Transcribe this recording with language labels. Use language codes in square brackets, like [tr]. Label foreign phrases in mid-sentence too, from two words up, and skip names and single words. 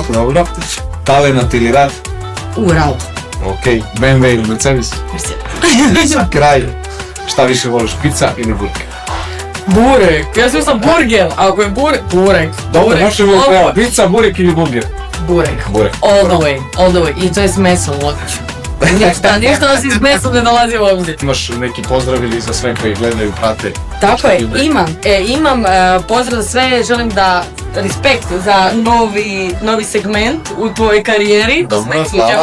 [sr] Dobro. Talenat ili rad? Rad. Ok. BMW ili Mercedes? Mercedes. Za kraj, šta više voliš, pizza ili burger? Burek, ja sam burger, a ako je burek. Dobro, možemo pizza, burek ili burger? Burek. [en] All the way. [sr] I to je s mesom, logično. Ništa osim s mesom ne dolazi u obzir. Imaš neki pozdrav ili za sve koji gledaju, prate? Tako je, imam pozdrav za sve, želim da respekt za novi segment u tvojoj karijeri. Dobro, hvala.